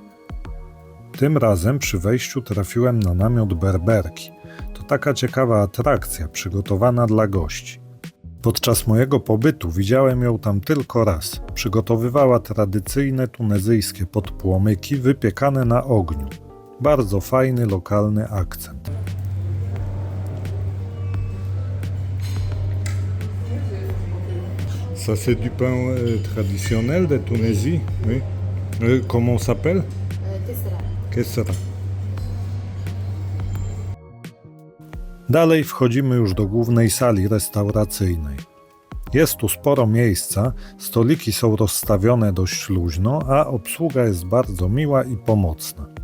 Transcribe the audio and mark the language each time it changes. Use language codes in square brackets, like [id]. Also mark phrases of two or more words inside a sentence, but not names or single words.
[pl] Tym razem przy wejściu trafiłem na namiot Berberki. To taka ciekawa atrakcja przygotowana dla gości. Podczas mojego pobytu widziałem ją tam tylko raz. Przygotowywała tradycyjne tunezyjskie podpłomyki wypiekane na ogniu. Bardzo fajny lokalny akcent. [fr] Ça c'est du pain traditionnel de Tunisie, oui. Comment s'appelle? Kesra. Kesra. [pl] Dalej wchodzimy już do głównej sali restauracyjnej. Jest tu sporo miejsca, stoliki są rozstawione dość luźno, a obsługa jest bardzo miła i pomocna.